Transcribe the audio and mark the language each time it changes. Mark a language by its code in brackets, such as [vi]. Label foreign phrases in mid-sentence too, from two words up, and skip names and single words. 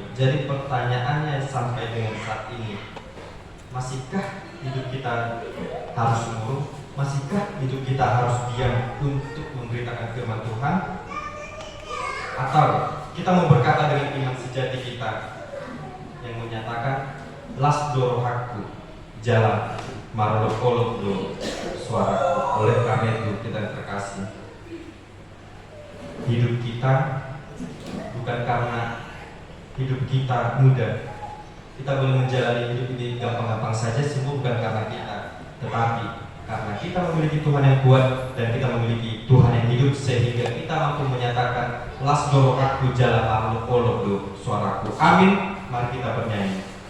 [id] Jadi pertanyaannya sampai dengan saat ini, masihkah hidup kita harus murung? Masihkah hidup kita harus diam untuk memberitakan firman Tuhan? Atau kita mau berkata dengan iman sejati kita yang menyatakan [bbc] las dorohakku, jalan marolokolokdo suaraku. [id] Oleh karena itu kita terkasih, hidup kita bukan karena hidup kita mudah. Kita boleh menjalani hidup ini gampang-gampang saja, semua bukan karena kita, tetapi karena kita memiliki Tuhan yang kuat dan kita memiliki Tuhan yang hidup, sehingga kita mampu menyatakan [bbc] las dorohakku, jalan marolokolokdo suaraku. [id] Amin. Mari kita bernyanyi.